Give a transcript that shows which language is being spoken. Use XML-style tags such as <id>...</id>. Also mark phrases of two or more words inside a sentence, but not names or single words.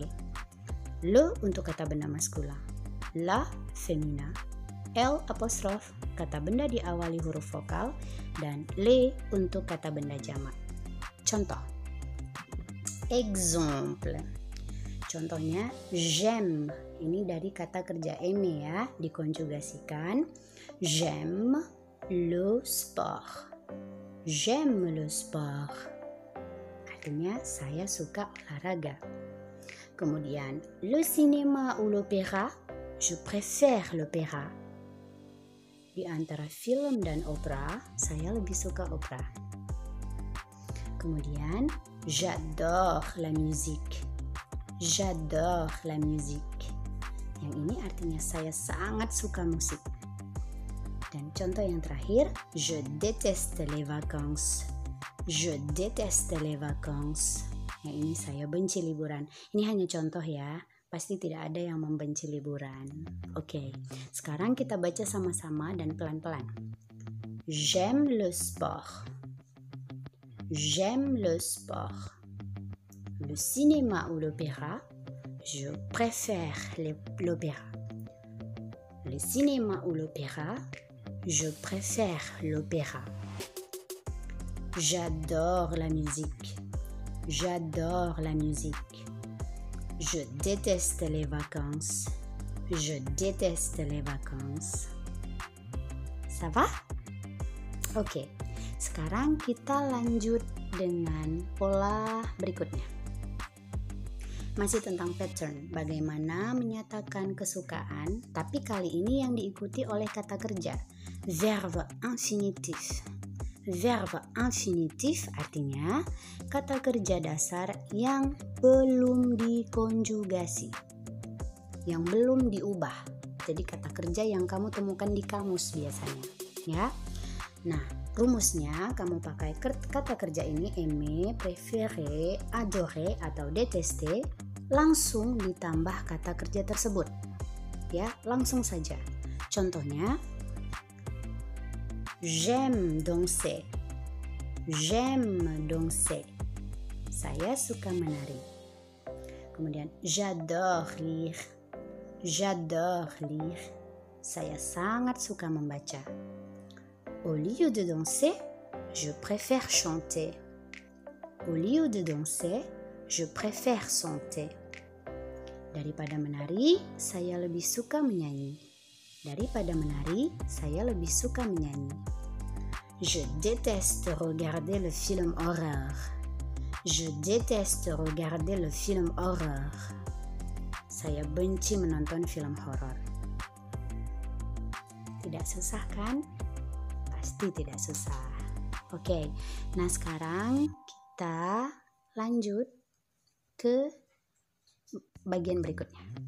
<id>Le untuk kata benda maskulin, la femina, L apostrof kata benda diawali huruf vokal, dan le untuk kata benda jamak. Contoh. Exemple. Contohnya j'aime. Ini dari kata kerja aimer ya, dikonjugasikan.</id> <fr>J'aime le sport. J'aime le sport.</fr> <id>Artinya saya suka olahraga.</id> <fr>Kemudian le cinéma ou l'opéra, je préfère l'opéra.</fr> <id>Di antara film dan opera, saya lebih suka opera.</id> <fr>Kemudian j'adore la musique. J'adore la musique.</fr> <id>Yang ini artinya saya sangat suka musik. Dan contoh yang terakhir,</id> <fr>je déteste les vacances. Je déteste les vacances.</fr> <id>Yang ini saya benci liburan. Ini hanya contoh ya. Pasti tidak ada yang membenci liburan. Oke, sekarang kita baca sama-sama dan pelan-pelan.</id> <fr>J'aime le sport. J'aime le sport. Le cinéma ou l'opéra, je préfère l'opéra. Le cinéma ou l'opéra, je préfère l'opéra. J'adore la musique. J'adore la musique. Je déteste les vacances. Je déteste les vacances. Ça va?</fr> <id>Oke, sekarang kita lanjut dengan pola berikutnya. Masih tentang pattern, bagaimana menyatakan kesukaan, tapi kali ini yang diikuti oleh kata kerja.</id> <fr>Verbe infinitif. Verbe infinitif</fr> <id>artinya kata kerja dasar yang belum dikonjugasi, yang belum diubah. Jadi kata kerja yang kamu temukan di kamus biasanya, ya. Nah, rumusnya kamu pakai kata kerja ini</id> <fr>aimer, préférer, adorer</fr> <id>atau détester, langsung ditambah kata kerja tersebut. Ya, langsung saja. Contohnya,</id> <fr>j'aime danser. J'aime danser.</fr> <id>Saya suka menari.</id> <fr>Kemudian j'adore lire. J'adore lire.</fr> <id>Saya sangat suka membaca.</id> <fr>Au lieu de danser, je préfère chanter. Au lieu de danser, je préfère chanter.</fr> <id>Daripada menari, saya lebih suka menyanyi. Daripada menari, saya lebih suka menyanyi.</id> <fr>Je déteste regarder le film horreur. Je déteste regarder le film horreur.</fr> <id>Saya benci menonton film horor. Tidak susah kan? Pasti tidak susah. Oke, nah sekarang kita lanjut ke bagian berikutnya.</id>